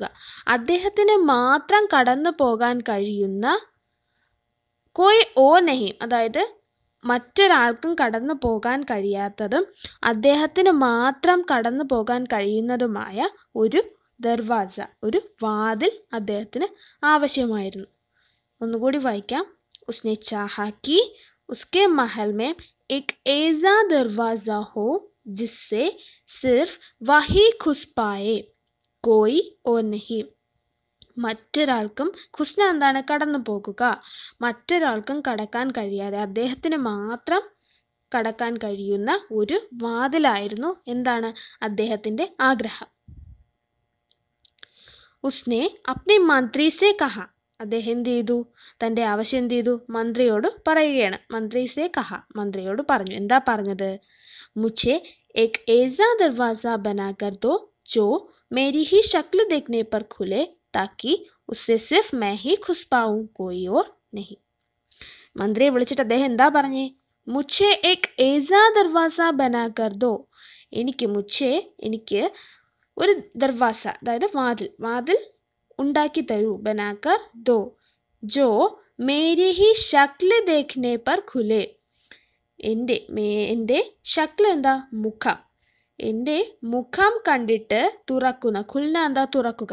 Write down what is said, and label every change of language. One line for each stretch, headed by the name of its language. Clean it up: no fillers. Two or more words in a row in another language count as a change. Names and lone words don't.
Malayalam: അദ്ദേഹത്തിന് മാത്രം കടന്നു പോകാൻ കഴിയുന്ന,
Hindi: कोई और नहीं,
Malayalam: അതായത് മറ്റൊരാൾക്കും കടന്നു പോകാൻ കഴിയാത്തതും അദ്ദേഹത്തിന് മാത്രം കടന്നു പോകാൻ കഴിയുന്നതുമായ ഒരു ദർവാസ, ഒരു വാതിൽ അദ്ദേഹത്തിന് ആവശ്യമായിരുന്നു. ഒന്നുകൂടി വായിക്കാം.
Hindi: उसने चाहा कि उसके महल में एक ऐसा दरवाज़ा हो जिससे सिर्फ वही घुस पाए, कोई और नहीं.
Malayalam: മറ്റൊരാൾക്കും, ഖുസ്ന എന്താണ്? കടന്നു പോകുക. മറ്റൊരാൾക്കും കടക്കാൻ കഴിയാതെ അദ്ദേഹത്തിന് മാത്രം കടക്കാൻ കഴിയുന്ന ഒരു വാതിലായിരുന്നു എന്താണ്? അദ്ദേഹത്തിൻ്റെ ആഗ്രഹം.
Hindi: उसने अपने मंत्री से कहा.
Malayalam: അദ്ദേഹം എന്ത് ചെയ്തു? തൻ്റെ ആവശ്യം എന്ത് ചെയ്തു? മന്ത്രിയോട് പറയുകയാണ്.
Hindi: मंत्री से कहा,
Malayalam: മന്ത്രിയോട് പറഞ്ഞു. എന്താ പറഞ്ഞത്?
Hindi: മുझे एक ऐसा दरवाज़ा बनाकर दो जो मेरी ही शक्ल देखने पर खुले, ताकि उससे सिर्फ मैं ही घुस पाऊँ, कोई और नहीं.
Malayalam: മന്ത്രിയെ വിളിച്ചിട്ട് അദ്ദേഹം എന്താ പറഞ്ഞേ?
Hindi: മുझे एक ऐसा दरवाज़ा बनाकर दो.
Malayalam: എനിക്ക് ഒരു ദർവാസ, അതായത് വാതിൽ ഉണ്ടാക്കി തരൂ.
Hindi: बनाकर दो जो मेरी ही शक्ल देखने पर खुले.
Malayalam: എൻ്റെ ശക്ല് എന്താ? മുഖം. എൻ്റെ മുഖം കണ്ടിട്ട് തുറക്കുന്ന. ഖുൽന എന്താ? തുറക്കുക.